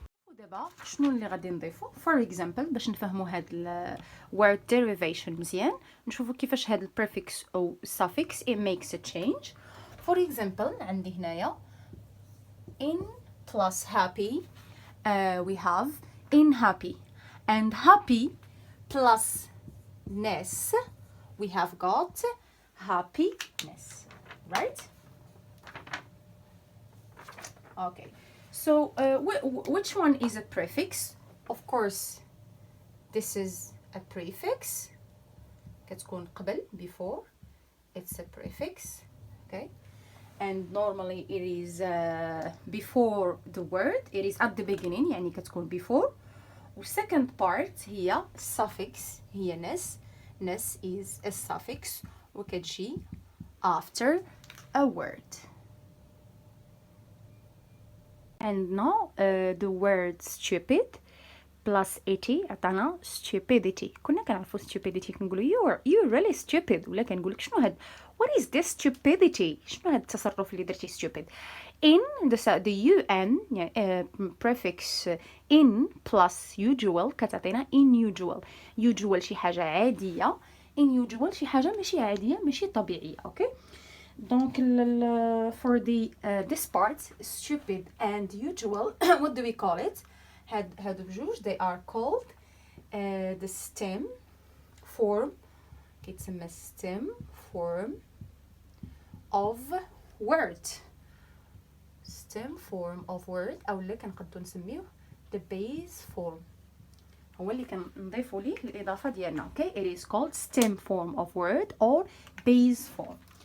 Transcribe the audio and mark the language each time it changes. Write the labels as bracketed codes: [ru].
[ar] ودابا شنو اللي غادي نضيفو for example باش نفهموا هاد word derivation مزيان، نشوفوا كيفاش هاد البريفكس او suffix [en] it makes a change. for example [ar] عندي هنايا [en] in plus happy, we have in happy, and happy plus ness we have got happiness. right. okay so which one is a prefix? of course this is a prefix [ar] كتكون قبل [en] before, it's a prefix. okay, and normally it is before the word, it is at the beginning [ar] يعني كتكون [en] before. و second part هي suffix، هي ness is a suffix [ar] وكتجي [en] after a word. and now the word stupid plus ity [ar] عطانا [en] stupidity. [ar] كنا كنعرفوا stupidity كنقولوا [en] you're really stupid، [ar] ولا كنقولك شنو هاد [en] what is this stupidity، [ar] شنو هاد التصرف اللي درتي stupid. in the un يعني prefix in plus usual كتعطينا unusual شي حاجه عاديه، unusual شي حاجه ماشي عاديه ماشي طبيعيه. [en] Okay دونك for the this part stupid and usual what do we call it؟ [ar] هادو بجوج [en] they are called the stem form، [ar] كيتسمى [en] stem form of word. [ar] stem form of word اولا كنقدو نسميوه [en] the base form، [ar] هو اللي كنضيفوا ليه الاضافه ديالنا. [en] Okay it is called stem form of word or base form.